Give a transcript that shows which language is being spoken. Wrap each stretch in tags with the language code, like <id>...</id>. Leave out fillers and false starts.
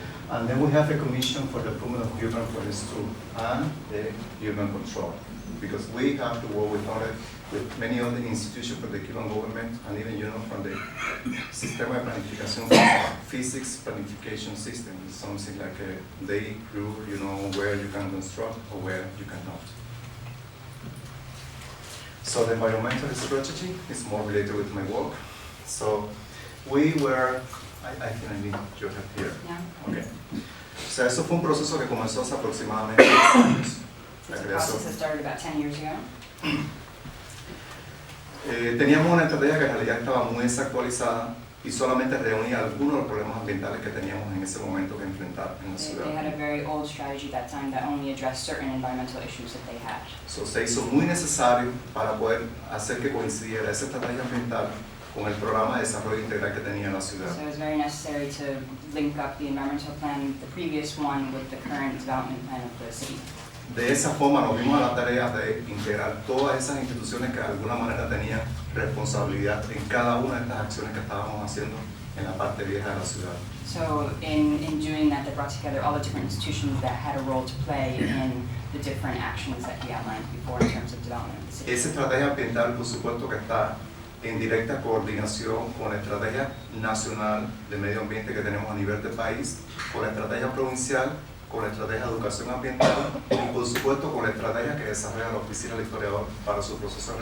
<en>And then we have a commission for the improvement of urban forests too, and the urban control, because we have to work with many other institutions from the Cuban government, and even from the Sistema de Planificación Physics Planification System. It's something like they prove where you can construct or where you cannot. So the environmental strategy is more related with my work. So we were, I think I need your help here. Yeah. Okay.</en> <es>O sea, eso fue un proceso que comenzó hace aproximadamente 10 años.</es> <en>This process has started about 10 years ago.</en> <es>Teníamos una estrategia que en realidad estaba muy desactualizada y solamente reunía algunos de los problemas ambientales que teníamos en ese momento que enfrentar en la ciudad.</es> <en>They had a very old strategy at that time that only addressed certain environmental issues that they had.</en> <es>So, se hizo muy necesario para poder hacer que coincidiera esa estrategia ambiental con el programa de desarrollo integral que tenía la ciudad.</es> <en>So it was very necessary to link up the environmental plan, the previous one, with the current development plan of the city.</en> <es>De esa forma nos vimos a la tarea de integrar todas esas instituciones que de alguna manera tenían responsabilidad en cada una de estas acciones que estábamos haciendo en la parte vieja de la ciudad.</es> <en>So in doing that, they brought together all the different institutions that had a role to play in the different actions that he outlined before in terms of development of the city.</en> <es>Esa estrategia ambiental, por supuesto, que está en directa coordinación con la estrategia nacional de medio ambiente que tenemos a nivel del país, con la estrategia provincial, con la estrategia de educación ambiental y por supuesto con la estrategia que desarrolla la Oficina del Historiador para su proceso de</es>